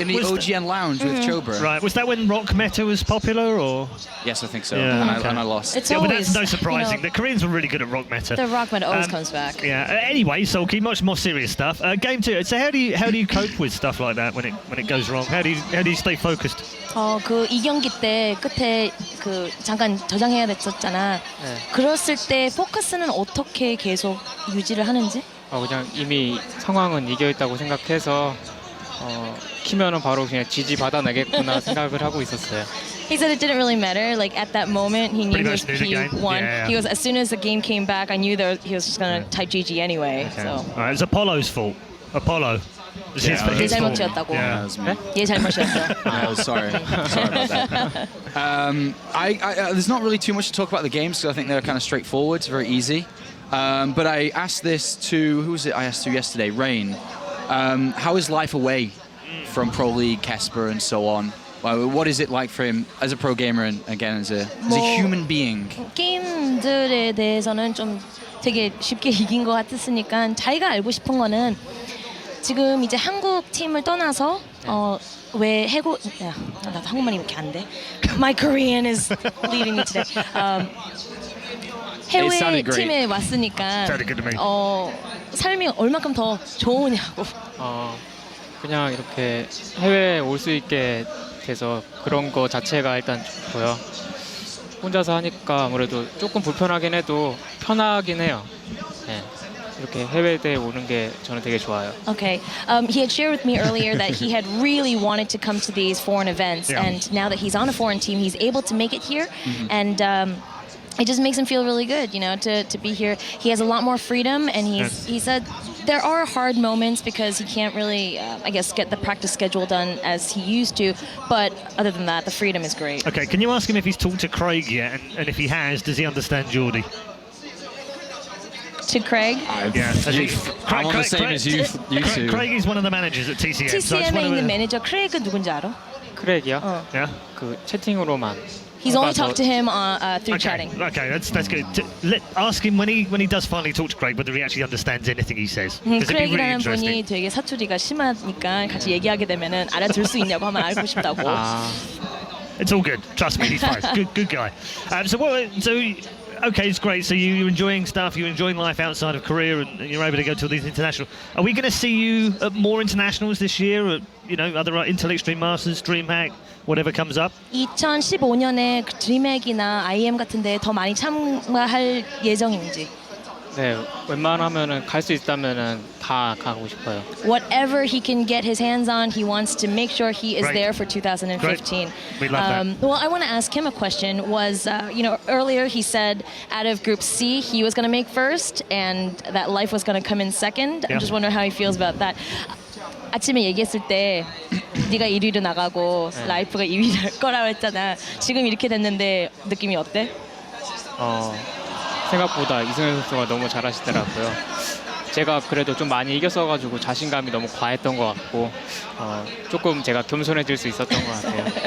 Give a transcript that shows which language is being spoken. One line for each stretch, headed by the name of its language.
English: in the OGN lounge with Chobra. Right. Was that when rock meta was popular, or? Yes, I think so. Yeah, and I lost. It's but always, that's no surprising. The Koreans were really good at rock meta. The rock meta always comes back. Yeah. Anyway, Soulkey, much more serious stuff. Game 2. So how do you cope with stuff like that when it goes wrong? How do you stay focused?
Korean: 그 2경기 때 끝에 그 잠깐 저장해야 됐었잖아. 그랬을 때 포커스는 어떻게 계속 유지를 하는지? 그냥 이미 상황은 이겨있다고 생각해서 키면은 바로 그냥 지지 받아내겠구나 생각을 하고 있었어요.
English: He said it didn't really matter. Like at that moment, he knew he won. Yeah. He was as soon as the game came back, I knew that he was just gonna type GG anyway. Okay. So. All right, it was Apollo's fault. Apollo.
Korean: 얘 잘못이었다고. 얘 잘못이었어.
English: Sorry about that. There's not really too much to talk about the games because I think they're kind of straightforward. It's very easy. But I asked this to, who was it I asked to yesterday? Rain. How is life away from Pro League, Kesper, and so on? What is it like for him as a pro gamer and again as a human being?
Korean: 게임들에 대해서는 좀 되게 쉽게 이긴 것 같았으니까 자기가 알고 싶은 거는 지금 이제 한국 팀을 떠나서 왜 해고 나도 한국말이 이렇게 안 돼.
English: My Korean is leading me today.
Korean: 해외 팀에 왔으니까 삶이 얼마큼 더 좋으냐고. 그냥 이렇게 해외에 올 수 있게 돼서 그런 거 자체가 일단 좋고요. 혼자서 하니까 아무래도 조금 불편하긴 해도 편하긴 해요. 네. 이렇게 해외대에 오는 게 저는 되게 좋아요.
English: Okay. He had shared with me earlier that he had really wanted to come to these foreign events, and now that he's on a foreign team, he's able to make it here, and it just makes him feel really good, you know, to be here. He has a lot more freedom, and he said there are hard moments because he can't really, I guess, get the practice schedule done as he used to, but other than that, the freedom is great. Okay, can you ask him if he's talked to Craig yet, and if he has, does he understand Geordie? To Craig? I'm on the same as you two. Craig is one of the managers at TCM.
Korean: TCM에 있는 매니저 크레이그 누군지 알아? 크랙이요?
English: Yeah.
Korean: 그 채팅으로만.
English: He's only talked to him through chatting. Okay, that's good. Ask him when he does finally talk to Craig whether he actually understands anything he says. Because it'd be really
Korean: 크레이그라는 분이
English: interesting.
Korean: 되게 사투리가 심하니까 같이 얘기하게 되면은 알아들 수 있냐고 하면 알고 싶다고.
English: It's all good. Trust me, he's fine. Good guy. Okay, it's great. So you're enjoying stuff. You're enjoying life outside of Korea, and you're able to go to all these international. Are we going to see you at more internationals this year? Or, you know, other Intel Extreme Masters, DreamHack, whatever comes up?
Korean: 2015년에 그 드림핵이나 IEM 같은데 더 많이 참가할 예정인지. 네, 웬만하면은 갈 수 있다면은 다 가고 싶어요.
English: Whatever he can get his hands on, he wants to make sure he is there for 2015. Great. We love that. Well, I want to ask him a question. Was you know, earlier he said out of Group C he was going to make first, and that Life was going to come in second. I'm just wondering how he feels about that.
Korean: 아침에 얘기했을 때 네가 1위로 나가고 라이프가 2위 할 거라고 했잖아. 지금 이렇게 됐는데 느낌이 어때? 생각보다 이승현 선수가 너무 잘하시더라고요. 제가 그래도 좀 많이 이겼어가지고 자신감이 너무 과했던 것 같고 조금 제가 겸손해질 수 있었던 것 같아요.